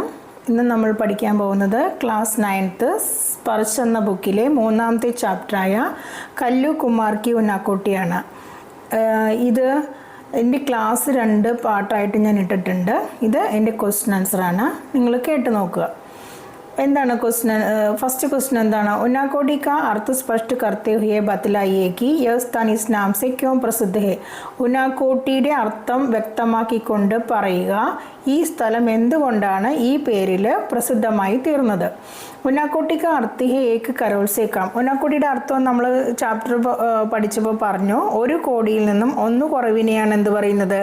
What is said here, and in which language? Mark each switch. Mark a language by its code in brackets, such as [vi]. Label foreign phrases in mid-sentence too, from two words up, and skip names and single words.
[ml] ഇന്ന് നമ്മൾ പഠിക്കാൻ പോകുന്നത് ക്ലാസ് 9th സ്പർശ എന്ന ബുക്കിലെ 3ാമത്തെ ചാപ്റ്ററായ കല്ലു കുമാർ കി ഉനാക്കോട്ടിയാണ്. ഇത് എൻ്റെ ക്ലാസ് 2 പാർട്ടായിട്ട് ഞാൻ ഇട്ടിട്ടുണ്ട്. ഇത് എൻ്റെ [en] question answer. [ml] നിങ്ങൾ കേട്ട് നോക്കുക. എന്താണ് ക്വസ്റ്റ്യൻ? ഫസ്റ്റ് ക്വസ്റ്റ്യൻ എന്താണ്? [hi] उनाकोटी का अर्थ स्पष्ट करते हुए ബतलाइए कि यह स्थान इस नाम से क्यों प्रसिद्ध है. [ml] ഉനാക്കോട്ടിയുടെ അർത്ഥം വ്യക്തമാക്കിക്കൊണ്ട് പറയുക, ഈ സ്ഥലം എന്തുകൊണ്ടാണ് ഈ പേരിൽ പ്രസിദ്ധമായി തീർന്നത്. [hi] उनाकोटी का अर्थ है एक करोड़ से कम. [ml] ഉനാക്കോട്ടിയുടെ അർത്ഥം നമ്മൾ ചാപ്റ്റർ പഠിച്ചപ്പോൾ പറഞ്ഞു. ഒരു കോടിയിൽ നിന്നും ഒന്ന് കുറവിനെയാണ് എന്ത് പറയുന്നത്?